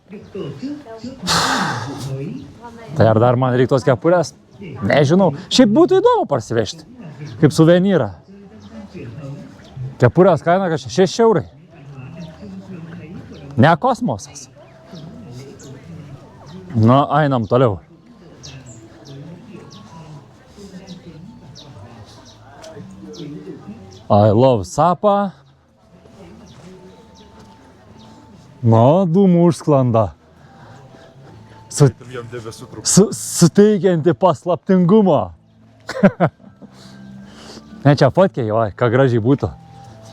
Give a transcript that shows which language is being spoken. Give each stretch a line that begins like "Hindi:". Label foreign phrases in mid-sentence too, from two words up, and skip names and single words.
Lithuanian: Tai ar dar man reikia tos kepurės? Nežinau. Šiaip būtų įdomu parsivežti, kaip suvenyrą. Kepurės kaina kažkaip 6 eurai. Ne kosmosas. Na, einam toliau.
English: I love Sapa.
Lithuanian: Na, dūmų užsklanda. Suteikianti paslaptingumą. Ne, čia fotkė, jo, ką gražiai būtų.